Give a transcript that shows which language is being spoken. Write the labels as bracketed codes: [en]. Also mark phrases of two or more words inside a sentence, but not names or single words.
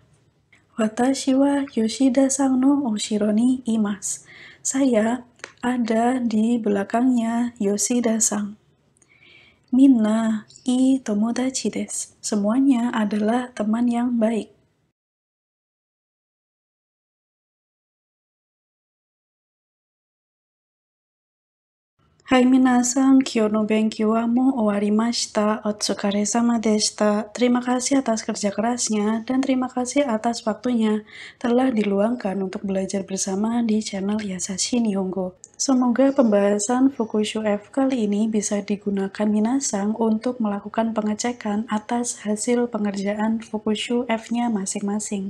[ja] 私は吉田さんの後ろにいます. [id] Saya ada di belakangnya Yoshida-san. [ja] みんないい友達です. [id] Semuanya adalah teman yang baik. [ja] はい皆さん、今日の勉強はもう終わりました. お疲れ様でした. [id] Terima kasih atas kerja kerasnya dan terima kasih atas waktunya telah diluangkan untuk belajar bersama di channel Yasashi Nihongo. Semoga pembahasan Fukushu F kali ini bisa digunakan minasan untuk melakukan pengecekan atas hasil pengerjaan Fukushu F-nya masing-masing.